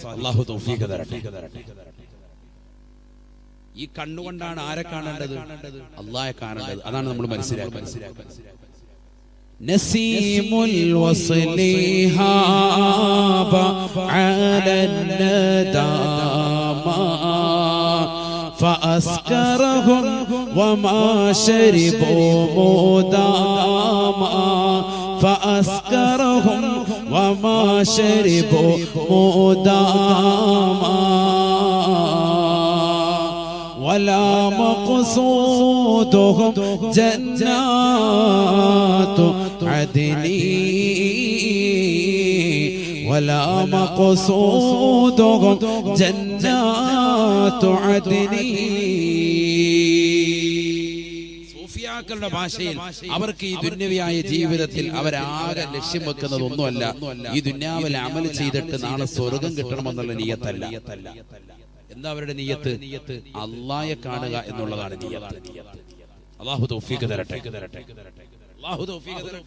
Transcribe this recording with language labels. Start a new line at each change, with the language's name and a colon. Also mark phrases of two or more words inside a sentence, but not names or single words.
Malayalam: അല്ലാഹു തൗഫീഖ് തരട്ടെ. ഈ കണ്ണുകൊണ്ടാണ് ആരെ കാണേണ്ടത്? അല്ലാഹയെ കാണേണ്ടത്. അതാണ് നമ്മൾ മനസ്സിലാക്കുന്നത്.
Arabic: نسيم الوصل هب على الندامى فأسكرهم وما شربوا مداما فأسكرهم وما شربوا مداما ولا مقصودهم جنات عدن ولا مقصودهم جنات عدن.
Malayalam: സൂഫിയാക്കളുടെ ഭാഷയിൽ അവർക്ക് ഈ ദുന്യവിയായ ജീവിതത്തിൽ അവരാകെ ലക്ഷ്യം വെക്കുന്നത് ഒന്നുമല്ല, ഈ ദുന്യാവിൽ അമൽ ചെയ്തിട്ട് നാളെ സ്വർഗം കിട്ടണമെന്നുള്ള നിയ്യത്തല്ല. എന്താ അവരുടെ നിയ്യത്ത്? അല്ലാഹയെ കാണുക എന്നുള്ളതാണ് നിയ്യത്ത്. അല്ലാഹു തൗഫീഖ് തരട്ടെ, അല്ലാഹു തൗഫീഖ് തരട്ടെ.